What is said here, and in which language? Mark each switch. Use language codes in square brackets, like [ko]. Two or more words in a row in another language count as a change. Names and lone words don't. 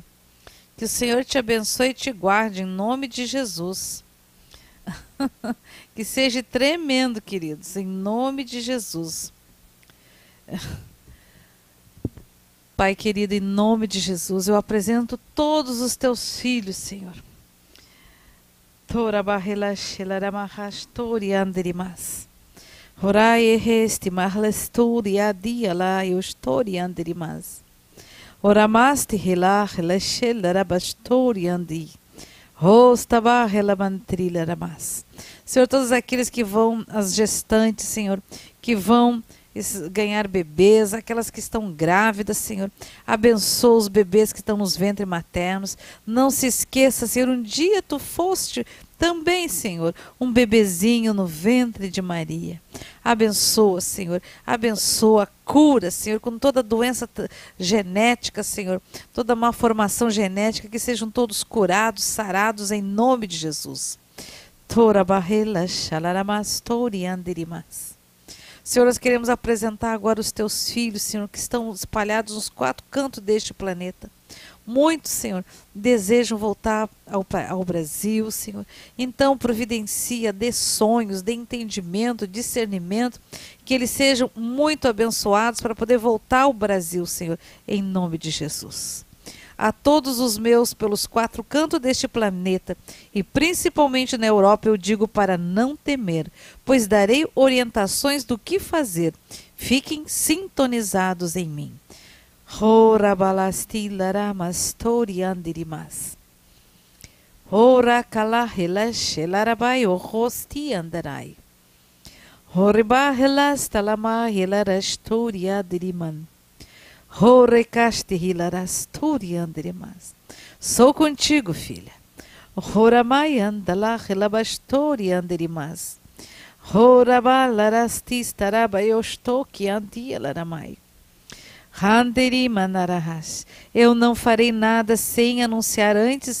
[pt] Que o Senhor te abençoe e te guarde em nome de Jesus. Que seja tremendo, queridos, em nome de Jesus. Pai querido, em nome de Jesus, eu apresento todos os teus filhos, Senhor. Tora barrela shelara mahastori anderimas. Horai ehesti mahlesturi adia la eustori anderimas. Oramasti helah leshel rabastori andi. Rostaba relamantrilha ramas. Senhor, todos aqueles que vão, as gestantes, Senhor, que vão ganhar bebês, aquelas que estão grávidas, Senhor, abençoa os bebês que estão nos ventres maternos. Não se esqueça, Senhor, um dia tu foste também, Senhor, um bebezinho no ventre de Maria. Abençoa, Senhor, abençoa, cura, Senhor, com toda doença genética, Senhor, toda malformação genética, que sejam todos curados, sarados em nome de Jesus. Tora barrela xalaramas tori andirimas. Senhor, nós queremos apresentar agora os teus filhos, Senhor, que estão espalhados nos 4 cantos deste planeta. Muitos, Senhor, desejam voltar ao Brasil, Senhor. Então, providencia, dê sonhos, dê entendimento, discernimento, que eles sejam muito abençoados para poder voltar ao Brasil, Senhor, em nome de Jesus. A todos os meus pelos 4 cantos deste planeta, e principalmente na Europa, eu digo para não temer, pois darei orientações do que fazer. Fiquem sintonizados em mim. Hora balasti laramas tori andirimas. Hora kalahelash larabai ohosti andarai. Horiba helas talama helarash tori andiriman. Sou contigo, filha. Eu não farei nada sem anunciar antes.